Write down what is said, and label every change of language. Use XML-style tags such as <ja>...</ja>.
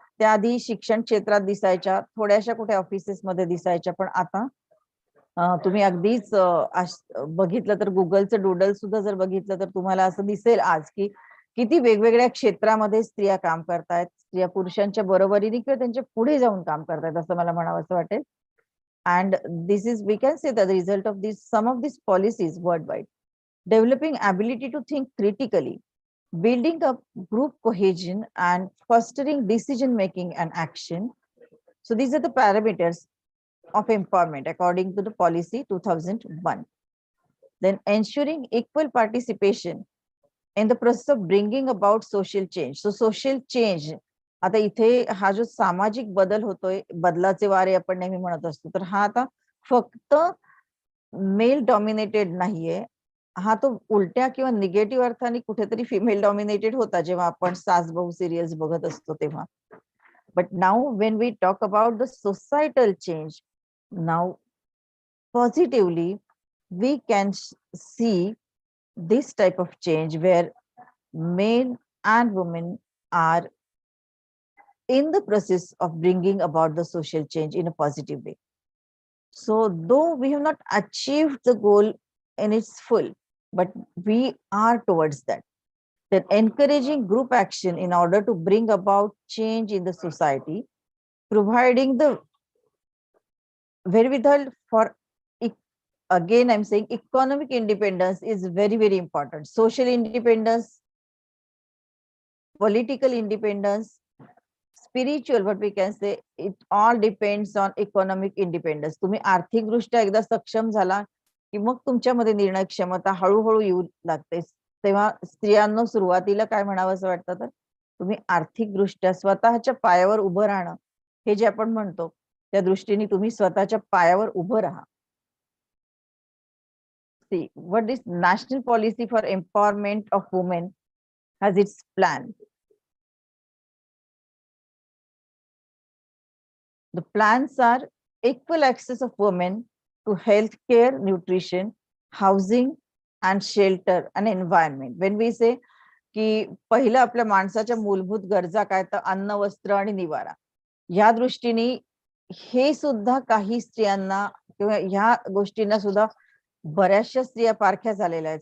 <mr>त्याआधी शिक्षण क्षेत्रात दिसायच्या, थोड्याशा कुठे ऑफिसेसमध्ये दिसायच्या, पण आता तुम्ही अगदीच बघितलं तर गुगलचं डूडल सुद्धा जर बघितलं तर तुम्हाला असं दिसेल आज की किती वेगवेगळ्या क्षेत्रामध्ये स्त्रिया काम करतायत, स्त्रिया पुरुषांच्या बरोबरीने किंवा त्यांच्या पुढे जाऊन काम करतायत असं मला म्हणावं असं वाटेल.</mr> <en>And this is, we can say that the result of this, some of these policies worldwide, developing ability to think critically, building up group cohesion and fostering decision making and action. So these are the parameters of empowerment according to the policy 2001. Then ensuring equal participation in the process of bringing about social change. So social change,</en> <mr>आता इथे हा जो सामाजिक बदल होतोय, बदलाचे वारे आपण नेहमी म्हणत असतो, तर हा आता फक्त मेल डॉमिनेटेड नाहीये, हा तो उलट्या किंवा निगेटिव्ह अर्थाने कुठेतरी फिमेल डॉमिनेटेड होता जेव्हा आपण सास बहू सिरियल्स बघत असतो तेव्हा.</mr> <en>But now when we talk about the societal change, now positively we can see this type of change where men and women are in the process of bringing about the social change in a positive way. So though we have not achieved the goal in its full, but we are towards that. Then encouraging group action in order to bring about change in the society, providing the wherewithal for, again I'm saying economic independence is very, very important. Social independence, political independence, spiritual, what we can say, it all depends on economic independence.</en> <mr>तुम्ही आर्थिकदृष्ट्या एकदा सक्षम झाला की मग तुमच्यामध्ये निर्णय क्षमता हळूहळू येऊ लागते. तेव्हा स्त्रियांना सुरुवातीला काय म्हणावं असं वाटतं, तर तुम्ही आर्थिकदृष्ट्या स्वतःच्या पायावर उभं राहणं, हे जे आपण म्हणतो त्या दृष्टीने तुम्ही स्वतःच्या पायावर उभं राहा.</mr> <en>See what this national policy for empowerment of women has its plan. The plans are equal access of women to health care, nutrition, housing and shelter and environment. When we say</en> <mr>की पहिलं आपल्या माणसाच्या मूलभूत गरजा काय, तर अन्न, वस्त्र आणि निवारा, या दृष्टीने हे सुद्धा काही स्त्रियांना किंवा ह्या गोष्टींना सुद्धा बऱ्याचशा स्त्रिया पारख्या झालेल्या आहेत.</mr>